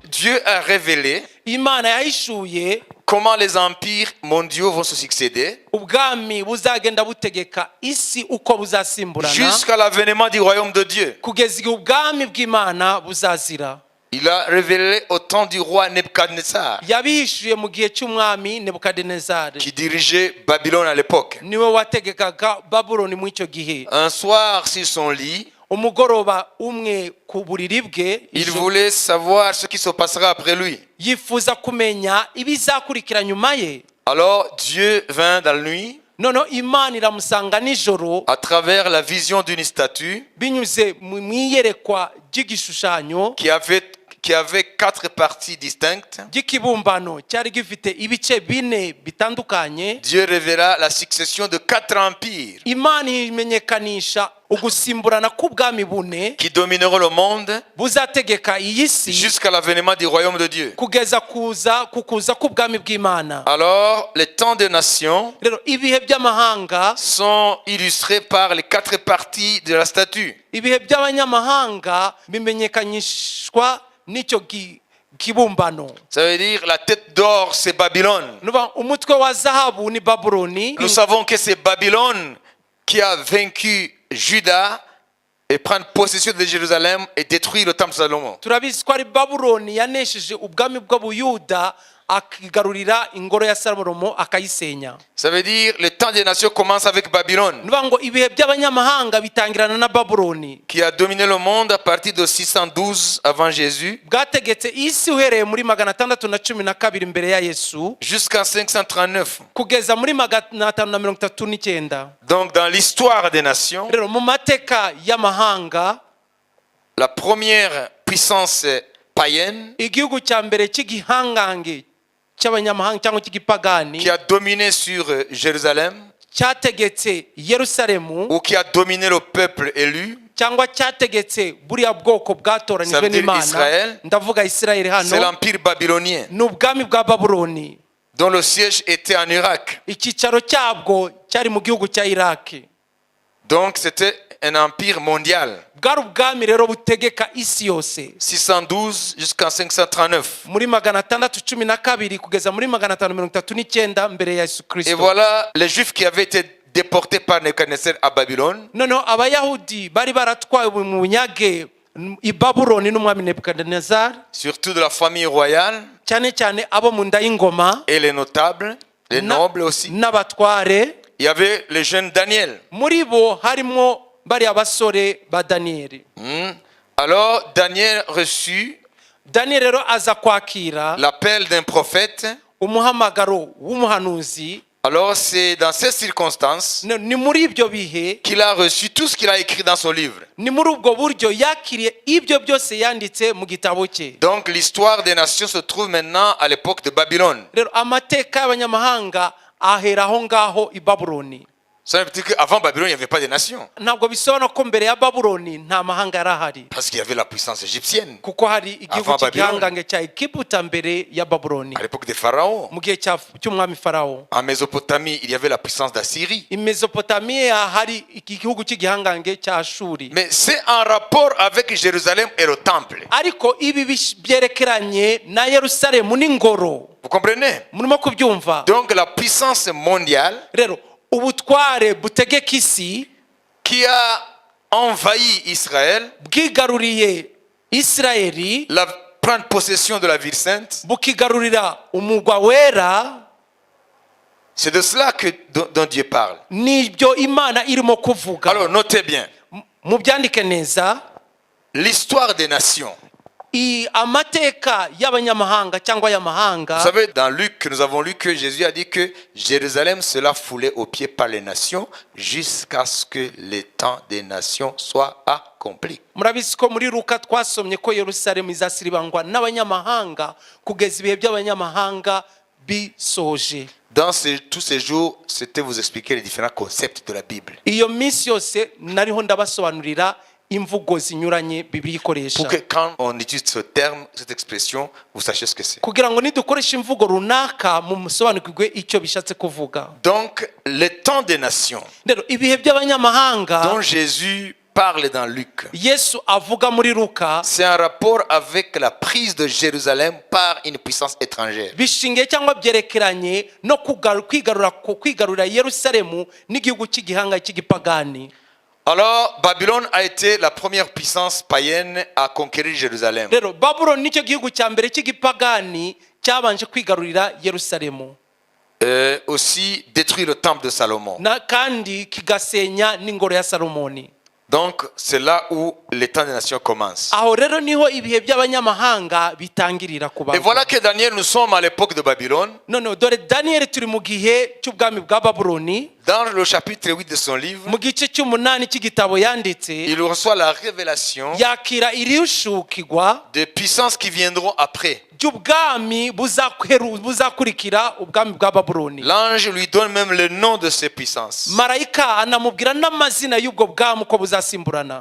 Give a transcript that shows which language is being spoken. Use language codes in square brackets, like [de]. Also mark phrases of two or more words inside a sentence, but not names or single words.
[fr] Dieu a révélé [rw] Imana yahishuye [fr] comment les empires mondiaux vont se succéder [rw] ubwami buzagenda butegeka isi uko buzasimburana [fr] jusqu'à l'avènement du royaume de Dieu. [rw] kugeza igihe ubwami bw'Imana buzazira. [fr] Il a révélé au temps du roi Nebuchadnezzar [rw] Yabihishuye mu gihe cy'umwami Nebukadinezari [fr] qui dirigeait Babylone à l'époque. [rw] niwe wategekaga Babuloni mu icyo gihe. [fr] Un soir sur son lit, [rw] Umugoroba umwe ku buriri bwe [fr] il voulait savoir ce qui se passera après lui. [rw] yifuza kumenya ibizakurikira nyuma ye. [fr] Alors Dieu vint dans la nuit [rw] Noneho Imana iramusanga nijoro [fr] à travers la vision d'une statue [rw] binyuze mu iyerekwa ry'igishushanyo [fr] qui avait 4 parties distinctes. [rw] ry'ikibumbano cyari gifite ibice bine bitandukanye. [fr] Dieu révéla la succession de 4 empires [rw] Imana imenyekanisha ugusimburana k'ubwami bune [fr] qui domineront le monde [rw] buzategeka iyi si [fr] jusqu'à l'avènement du royaume de Dieu. [rw] kugeza kuza k'ubwami bw'Imana. [fr] Alors, les temps des nations [rw] Rero ibihe by'amahanga [fr] sont illustrés par les 4 parties de la statue. [rw] ibihe by'abanyamahanga bimenyekanishwa n'icyo kibumbano. [fr] Ça veut dire la tête d'or, c'est Babylone. [rw] Nuba umutwe wa zahabu ni Babuloni. [fr] Nous savons que c'est Babylone qui a vaincu Juda et prendre possession de Jérusalem et détruire le temple de Salomon. [rw] Turabizi ko ari Babuloni yanesheje ubwami bw'Ubuyuda akigarurira ingoro ya Salomo akayisenya. [fr] Ça veut dire le temps des nations commence avec Babylone, [rw] Nuba ngo ibihe by'abanyamahanga bitangirana na Babuloni [fr] qui a dominé le monde à partir de 612 avant Jésus [rw] bwategetse isi uhereye muri 612 mbere ya Yesu [fr] jusqu'en 539. [rw] kugeza muri 539. [fr] Donc dans l'histoire des nations, [rw] Rero mu mateka y'amahanga [fr] la première puissance païenne [rw] igihugu cya mbere cy'igihangange cy'abanyamahanga cyangwa cy'igipagani [fr] qui a dominé sur Jérusalem [rw] cyategetse Yerusalemu [fr] ou qui a dominé le peuple élu, [rw] cyangwa cyategetse buriya bwoko bwatoranijwe [fr] Ça veut dire [rw] n'Imana. Israël. Ndavuga Isirayeli [fr] c'est [rw] hano [fr] l'empire babylonien [rw] ni ubwami bwa Babuloni. [fr] dont le siège était en Irak. [rw] Icyicaro cyabwo cyari mu gihugu cya Iraki. [fr] Donc c'était un empire mondial. [rw] Bwari ubwami rero butegeka isi yose [fr] 612 jusqu'en 539. [rw] muri 612 kugeza muri 539 mbere ya Yesu [fr] Et [rw] Kristo. [fr] voilà les Juifs qui avaient été déportés par Nebuchadnezzar à Babylone. [rw] Noneho abayahudi bari baratwawe mu bunyage i Babuloni n'umwami Nebukadinezari, [fr] Surtout de la famille royale [rw] cyane cyane abo mu nda y'ingoma [fr] et les notables, les nobles aussi. [rw] n'abatware. [fr] Il y avait le jeune Daniel. [rw] Muri bo harimo bari abasore ba Daniyeli. [fr] Alors Daniel reçut [rw] Daniyeli rero aza kwakira [fr] l'appel d'un prophète. [rw] umuhamagaro w'umuhanuzi. [fr] Alors c'est dans ces circonstances [rw] Ni muri ibyo bihe, [fr] qu'il a reçu tout ce qu'il a écrit dans son livre. [rw] ni muri ubwo buryo yakiriye ibyo byose yanditse mu gitabo cye. [fr] Donc l'histoire des nations se trouve maintenant à l'époque de Babylone. [rw] Rero amateka y'abanyamahanga ahera aho ngaho i Babuloni. [fr] Ça veut dire qu'avant Babylone, il n'y avait pas de nations. [rw] Ntabwo bisobanura ko mbere ya Babuloni nta mahanga yari ahari, [fr] Parce qu'il y avait la puissance égyptienne [rw] kuko hari igihugu [fr] Avant Babylone. [rw] cy'igihangange cya Egiputa mbere ya Babuloni. [fr] à l'époque des pharaons. [rw] Mu gihe cy'umwami Farawo. [fr] En Mésopotamie, il y avait la puissance d'Assyrie. [rw] I Mesopotamiya hari igihugu cy'igihangange cya Ashuri. [fr] Mais c'est en rapport avec Jérusalem et le temple. [rw] Ariko ibi byerekeranye na Yerusalemu n'ingoro. [fr] Vous comprenez? [rw] Murimo kubyumva? [fr] Donc la puissance mondiale [rw] Rero ubutware butegeka isi [fr] qui a envahi Israël, [rw] bwigaruriye Isirayeli, [fr] prendre possession de la ville sainte, [rw] bukigarurira umugwa wera. [fr] c'est de cela dont Dieu parle. [rw] Nibyo Imana irimo kuvuga. [fr] Alors notez bien, [rw] Mubyandike neza, [fr] l'histoire des nations. [rw] amateka y'abanyamahanga cyangwa y'amahanga. [fr] Vous savez, dans Luc, que nous avons lu que Jésus a dit que Jérusalem sera foulée aux pieds par les nations jusqu'à ce que les temps des nations soient accomplis. [rw] Murabizi ko muri Luka twasomye ko Yerusalemu izasiribangwa n'abanyamahanga kugeza ibihe by'abanyamahanga bisoje. [fr] Dans tous ces jours, c'était vous expliquer les différents concepts de la Bible. [rw] Iyo minsi yose nariho ndabasobanurira imvugo zinyuranye Bibiliya ikoresha. [fr] Pour que quand on utilise ce terme, cette expression, vous sachiez ce que c'est. [rw] Kugira ngo nidukoresha imvugo runaka mu musobanukirwe icyo bishatse kuvuga. [fr] Donc, les temps des nations [rw] Rero ibihe by'abanyamahanga [fr] dont Jésus parle dans Luc, [rw] yesu avuga muri luka [fr] c'est un rapport avec la prise de Jérusalem par une puissance étrangère. [rw] bishingiye cyangwa byerekeranye no kwigarurira yerusalemu n'igihugu cy'igihanga cy'igipagani. [fr] Alors, Babylone a été la première puissance païenne à conquérir Jérusalem. [rw] rero babuloni nicyo gihugu cya mbere cy'igipagani cyabanje kwigarurira yerusalemu, [fr] Aussi détruire le temple de Salomon. [rw] kandi kigasenya n'ingoro ya salomoni. [fr] Donc, c'est là où les temps des nations commencent. [rw] aho rero niho ibihe by'abanyamahanga bitangirira [fr] Et [rw] kuba. [fr] voilà que Daniel, nous sommes à l'époque de Babylone. [rw] none dore daniyeli turi mu gihe cy'ubwami bwa babuloni. [fr] Dans le chapitre 8 de son livre, [rw] mu gice cy'umunani cy'igitabo yanditse [fr] il reçoit la révélation [rw] yakira irishukigwa [fr] des puissances qui viendront après. [rw] by'ubwami buzakurikira ubwami bwa babuloni. [fr] L'ange lui donne même le nom de ces puissances. [rw] marayika anamubwira n'amazina y'ubwo bwami uko buzasimburana.